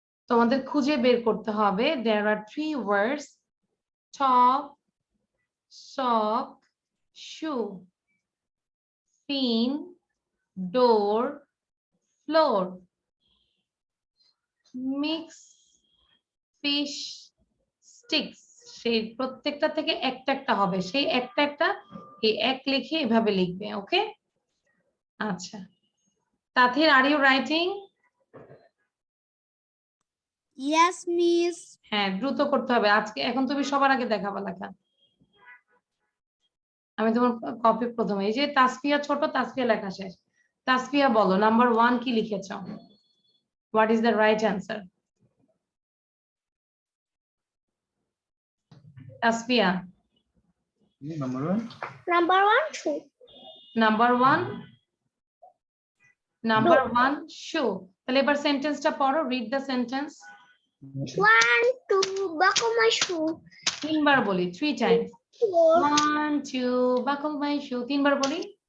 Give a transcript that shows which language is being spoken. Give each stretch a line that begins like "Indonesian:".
Bangla: তোমাদের খুঁজে বের করতে হবে,
English: there are 3 words, top, sock, shoe, fin, door, floor, mix, fish, sticks।
Bangla: সেই প্রত্যেকটা থেকে একটা একটা হবে, সেই একটা একটা এই এক লিখে এভাবে লিখবে।
English: Okay আচ্ছা Tathir, are you writing? Yes, miss.
Bangla: হ্যাঁ দ্রুত করতে হবে আজকে, এখন তুমি সবার আগে দেখাবা লেখা। আমি তোমার কপি প্রথমে, এই যে তাসফিয়া ছোট, তাসফিয়া লেখা শেষ। তাসফিয়া বলো নাম্বার 1 কি লিখেছ,
English: What is the right answer?
Bangla: Tasfia
English: Number 1 2. Number 1, number 1 show.
Bangla: তাহলে এবার সেন্টেন্সটা পড়ো,
English: Read the sentence. 1 2 buckle my shoe.
Bangla: তিনবার বলি, 3 টাইমস।
English: 1 2 buckle my shoe,
Bangla: তিনবার বলি।